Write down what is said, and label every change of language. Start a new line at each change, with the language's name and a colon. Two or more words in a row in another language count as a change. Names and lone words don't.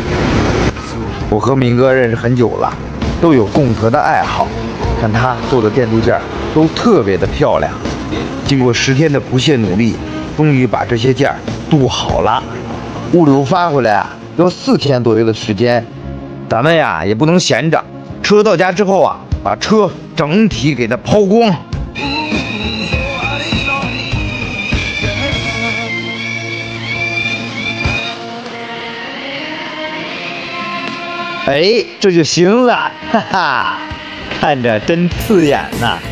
Chinese: 我和明哥認識很久了，都有共同的愛好，看他做的電鍍件都特別的漂亮。經過10天的不懈努力，終於把這些件鍍好了。物流發回來啊，要4天左右的時間。咱們呀也不能閒着，車到家之後啊，把車整體給它拋光。哎，這就行了，哈哈，看着真刺眼吶。